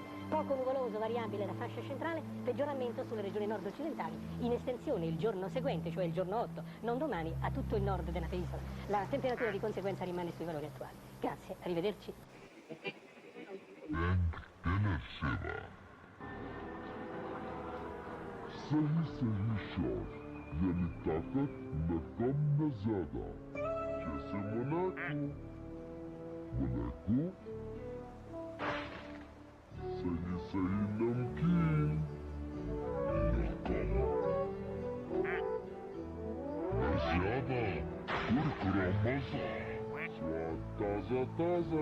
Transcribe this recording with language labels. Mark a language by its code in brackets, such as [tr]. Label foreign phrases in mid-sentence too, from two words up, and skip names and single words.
[it] Poco nuvoloso, variabile la fascia centrale, peggioramento sulle regioni nord-occidentali. In estensione il giorno seguente, cioè il giorno 8, non domani, a tutto il nord della penisola. La temperatura di conseguenza rimane sui valori attuali. Grazie, arrivederci. [hi] सही सही शॉट यानी ताकत में कम न ज्यादा जैसे मोनाको सही सही नमकीन न कम न ज्यादा कुरकुरा मजा स्वाद ताजा ताजा.